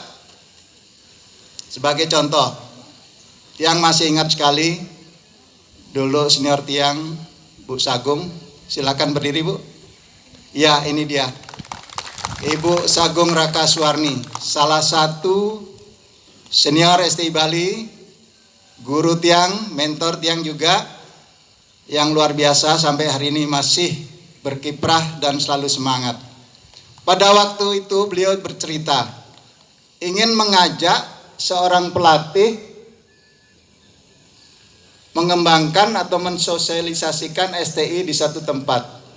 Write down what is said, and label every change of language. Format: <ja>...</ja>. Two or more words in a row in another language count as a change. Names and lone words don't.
<id>Sebagai contoh, yang masih ingat sekali dulu senior tiang Bu Sagung, silakan berdiri Bu. Ya, ini dia, Ibu Sagung Raka Suwarni, salah satu senior STI Bali, guru tiang, mentor tiang juga, yang luar biasa sampai hari ini masih berkiprah dan selalu semangat. Pada waktu itu beliau bercerita, ingin mengajak seorang pelatih mengembangkan atau mensosialisasikan STI di satu tempat.</id>